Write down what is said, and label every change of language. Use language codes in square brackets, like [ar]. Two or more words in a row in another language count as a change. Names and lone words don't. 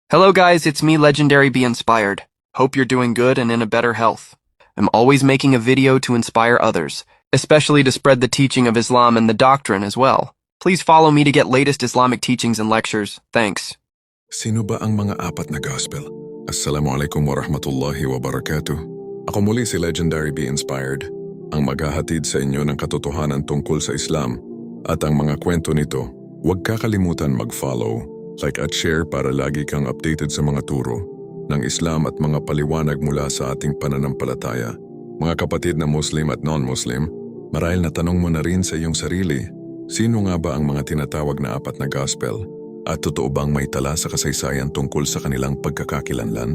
[en] Hello guys, it's me, Legendary Be Inspired. Hope you're doing good and in a better health. I'm always making a video to inspire others, especially to spread the teaching of Islam and the doctrine as well. Please follow me to get latest Islamic teachings and lectures. Thanks. [tl] Sino ba ang mga apat na gospel? [ar] السلام عليكم ورحمة الله وبركاته. [tl] Ako muli si Legendary Be Inspired, ang maghahatid sa inyo ng katotohanan tungkol sa Islam at ang mga kwento nito. Huwag kakalimutan mag-follow, like at share para lagi kang updated sa mga turo ng Islam at mga paliwanag mula sa ating pananampalataya. Mga kapatid na Muslim at non-Muslim, marahil natanong mo na rin sa iyong sarili, sino nga ba ang mga tinatawag na apat na gospel? At totoo bang may tala sa kasaysayan tungkol sa kanilang pagkakakilanlan?